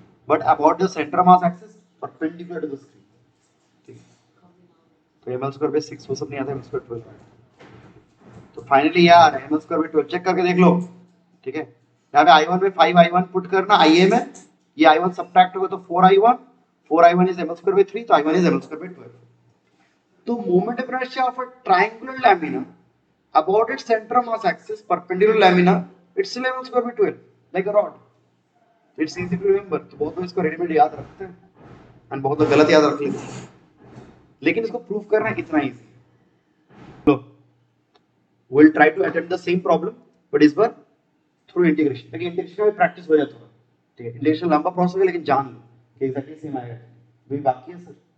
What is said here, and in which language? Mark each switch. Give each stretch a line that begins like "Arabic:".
English: But about the center mass axis perpendicular to the screen,
Hindi: ठीक है, तो ml square by 6 वो सब नहीं आता, ml square 12 आएगा। तो फाइनली यार ml square by 12 चेक करके देख लो, ठीक है, यहाँ पे I1 में 5I1 पुट करना IA में, ये I1 सब्ट्रैक्ट होगा तो 4I1 is ml square by 3, तो I1 is ml square by 12।
English: तो moment of inertia of a triangular lamina about its center mass axis perpendicular lamina, it's still ml square by 12 like a rod। It's easy to remember,
Hindi: तो बहुत लोग इसको readymade याद रखते हैं और बहुत लोग गलत याद रख लेते हैं, लेकिन इसको प्रूव करना इतना easy. Low
English: we'll try to attempt the same problem but
Hindi: इस बार थ्रू इंटीग्रेशन, लेकिन इंटीग्रेशन में प्रैक्टिस हो जाता है, ठीक है, इंटीग्रेशन लंबा प्रोसेस है लेकिन जान लो कि एग्जैक्टली सेम आएगा, भी बाकी है सर।